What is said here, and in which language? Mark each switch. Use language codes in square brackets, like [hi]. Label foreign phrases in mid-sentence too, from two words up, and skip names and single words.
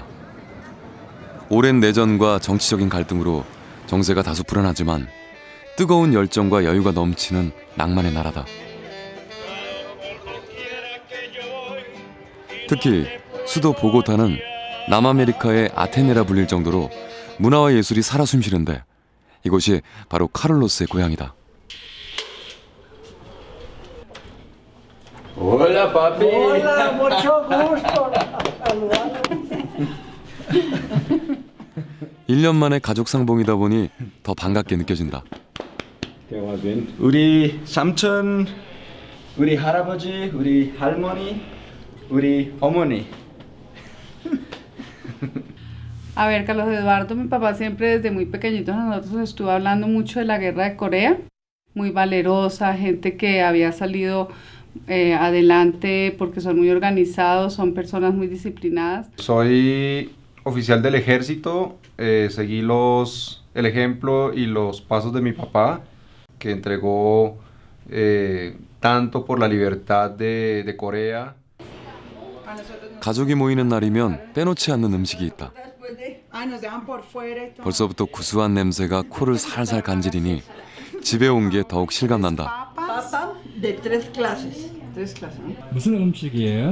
[ko] 오랜 내전과 정치적인 갈등으로 정세가 다소 불안하지만 뜨거운 열정과 여유가 넘치는 낭만의 나라다. 특히 수도 보고타는 남아메리카의 아테네라 불릴 정도로 문화와 예술이 살아 숨쉬는데 이곳이 바로 카를로스의 고향이다. [es] Hola, papi. Hola, mucho gusto. [ko] 1년 만에 가족 상봉이다 보니 더 반갑게 느껴진다. 우리 삼촌, 우리 할아버지, 우리 할머니, 우리 어머니. [es] A ver, Carlos Eduardo, mi papá siempre desde muy pequeñitos a nosotros nos estuvo hablando mucho de la guerra de Corea, muy valerosa, gente que había salido adelante porque son muy organizados, son personas muy disciplinadas. Soy oficial del ejército, seguí el ejemplo y los pasos de mi papá, que entregó tanto por la libertad de Corea. [ko] 가족이 모이는 날이면 빼놓지 않는 음식이 있다. 벌써부터 구수한 냄새가 코를 살살 간지리니 집에 온 게 더욱 실감난다. 무슨 음식이에요?